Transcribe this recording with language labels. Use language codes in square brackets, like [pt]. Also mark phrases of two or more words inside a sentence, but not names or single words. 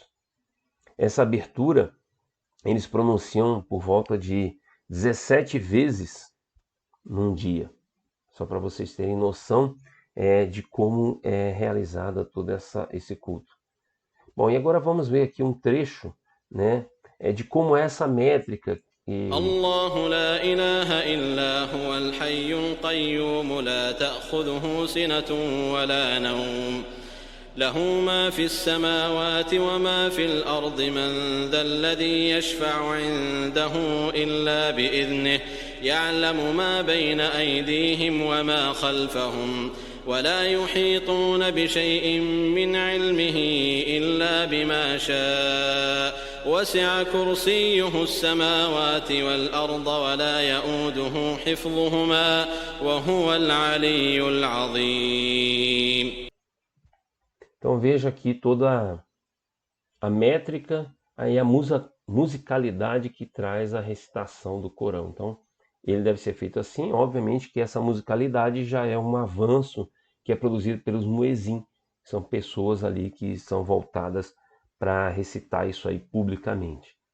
[pt] Essa abertura eles pronunciam por volta de 17 vezes num dia, só para vocês terem noção de como é realizada todo esse culto. Bom, e agora vamos ver aqui um trecho, né, de como é essa métrica. [ar] الله لا إله إلا هو الحي القيوم لا تأخذه سنة ولا نوم له ما في السماوات وما في الأرض من ذا الذي يشفع عنده إلا بإذنه يعلم ما بين أيديهم وما خلفهم ولا يحيطون بشيء من علمه إلا بما شاء وسع كرسيه السماوات والأرض ولا يئوده حفظهما وهو العلي العظيم. [pt] Então veja aqui toda a métrica e a musicalidade que traz a recitação do Corão. Então ele deve ser feito assim. Obviamente que essa musicalidade já é um avanço que é produzido pelos muezin, que são pessoas ali que são voltadas para recitar isso aí publicamente.